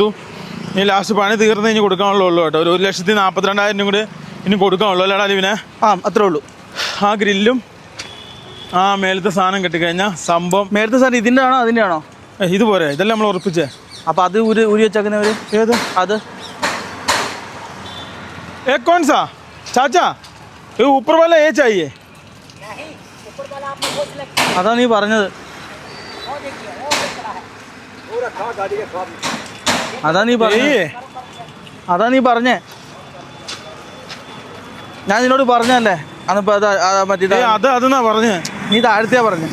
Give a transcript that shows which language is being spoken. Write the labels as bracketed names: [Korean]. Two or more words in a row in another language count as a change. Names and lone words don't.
[Malayalam] ഇനി ലാസ്റ്റ് പണി തീർന്ന് ഇനി കൊടുക്കാനുള്ളൂ കേട്ടോ. ഒരു 1,42,000 കൂടി ഇനി കൊടുക്കാനുള്ളൂ അല്ലേടാ ലിവിനെ? അത്രേ ഉള്ളൂ. ആ ഗ്രില്ലും ആ മേലത്തെ സാധനം കെട്ടിക്കഴിഞ്ഞാൽ സംഭവം. മേലത്തെ സാധനം ഇതിൻ്റെ ആണോ അതിൻ്റെ ആണോ? ഇത് പോരെ, ഇതെല്ലാം നമ്മൾ ഉറപ്പിച്ചേ. അപ്പോൾ അത് ഊരി വെച്ചേക്കുന്നവർ ഏത്? അത് [Hindi] कौन सा चाचा? ये ऊपर वाला ये चाहिए. नहीं, ऊपर वाला आप [Malayalam] അതാ നീ പറഞ്ഞത്. അതാ നീ പറഞ്ഞേ. ഞാൻ നിന്നോട് പറഞ്ഞല്ലേ അന്നിപ്പോ മറ്റേ അതെന്നാ പറഞ്ഞേ? നീ താഴത്തെയാ പറഞ്ഞേ.